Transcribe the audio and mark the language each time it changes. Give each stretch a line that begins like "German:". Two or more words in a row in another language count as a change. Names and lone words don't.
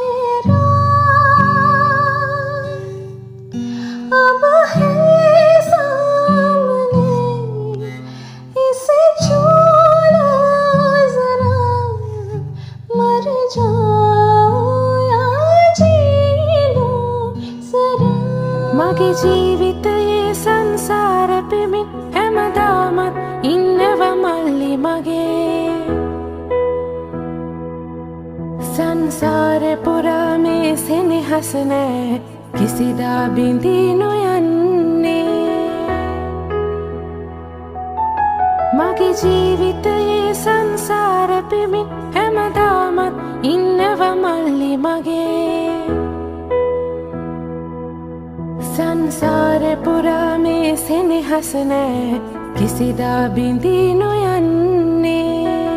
Hindi: मेरा अब है सामने इसे छू लो जरा मर जाओ या जी लो जरा मगे
Sinhala: ජීවිතයේ සංසාර පෙමින් හැමදාමත් ඉන්නව මල්ලි මගේ සංසාරේ පුරා මේ සෙනෙහස නෑ කිසිදා බිඳී නොයන්නේ මගේ ජීවිතයේ සංසාර පෙමින් හැමදාමත් ඉන්නව මල්ලි මගේ සංසාරේ පුරා මේ සෙනෙහස නෑ කිසිදා බිඳී නොයන්නේ.